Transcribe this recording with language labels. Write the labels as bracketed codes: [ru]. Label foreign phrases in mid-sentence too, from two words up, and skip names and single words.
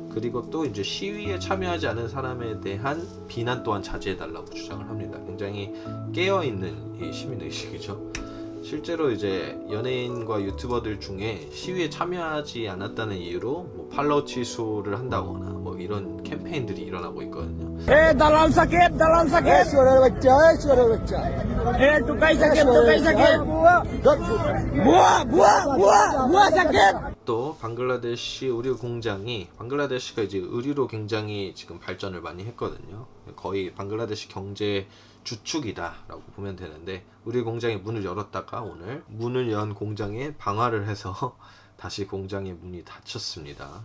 [ko] 그리고 또 이제 시위에 참여하지 않은 사람에 대한 비난 또한 자제해달라고 주장을 합니다. 굉장히 깨어있는 이 시민의식이죠. 실제로 이제 연예인과 유튜버들 중에 시위에 참여하지 않았다는 이유로 뭐 팔로우 취소를 한다거나 뭐 이런 캠페인들이 일어나고 있거든요. [bn] দালাল সাকিব চোরের বাচ্চা টুকাই সাকিব বুয়া সাকিব. [ko] 또 방글라데시 의류 공장이, 방글라데시가 이제 의류로 굉장히 지금 발전을 많이 했거든요. 거의 방글라데시 경제 주축이다라고 보면 되는데, 의류 공장이 문을 열었다가 오늘 문을 연 공장에 방화를 해서 다시 공장의 문이 닫혔습니다.